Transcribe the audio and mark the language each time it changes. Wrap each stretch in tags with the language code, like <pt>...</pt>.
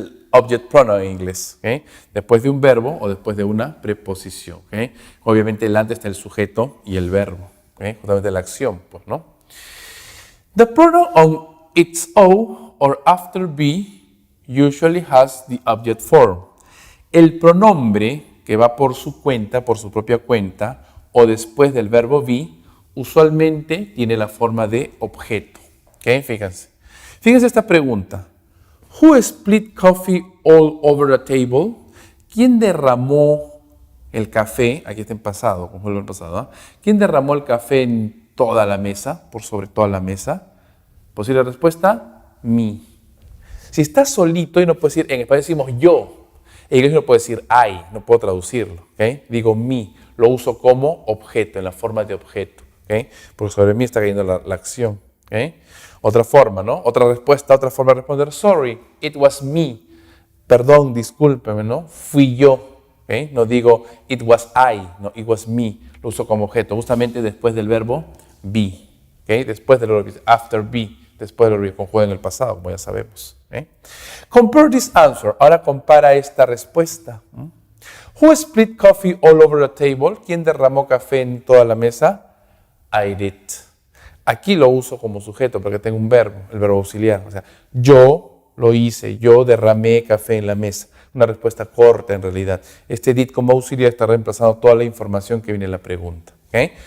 <es>object pronoun en inglés. ¿Okay? Después de un verbo o después de una preposición. ¿Okay? Obviamente el antes está el sujeto y el verbo. ¿Okay? Justamente la acción, pues, ¿no?</es> <en>The pronoun on its own or after be usually has the object form.</en> <es>El pronombre que va por su cuenta, por su propia cuenta, o después del verbo be, usualmente tiene la forma de objeto. ¿Okay? Fíjense. Fíjense esta pregunta.</es> <en>Who spilled coffee all over the table?</en> <es>¿Quién derramó el café? Aquí está en pasado, como fue el pasado. ¿Eh? ¿Quién derramó el café en toda la mesa, por sobre toda la mesa? Posible respuesta, me. Si estás solito y no puedes decir, en español decimos yo. En inglés no puedo decir I, no puedo traducirlo. ¿Okay? Digo me, lo uso como objeto, en la forma de objeto. ¿Okay? Porque sobre mí está cayendo la acción. ¿Okay? Otra forma, ¿no? Otra respuesta, otra forma de responder,</es> <en>sorry, it was me.</en> <es>Perdón, discúlpeme, ¿no? Fui yo. ¿Okay? No digo</es> <en>it was I, no, it was me.</en> <es>Lo uso como objeto, justamente después del verbo be. ¿Okay? Después del verbo after be, después del verbo conjugado en el pasado, como ya sabemos. ¿Okay?</es> <en>Compare this answer.</en> <es>Ahora compara esta respuesta.</es> <en>Who spilled coffee all over the table?</en> <es>¿Quién derramó café en toda la mesa?</es> <en>I did.</en> <es>Aquí lo uso como sujeto porque tengo un verbo, el verbo auxiliar. O sea, yo lo hice, yo derramé café en la mesa. Una respuesta corta en realidad. Este did como auxiliar está reemplazando toda la información que viene en la pregunta. ¿Okay?</es>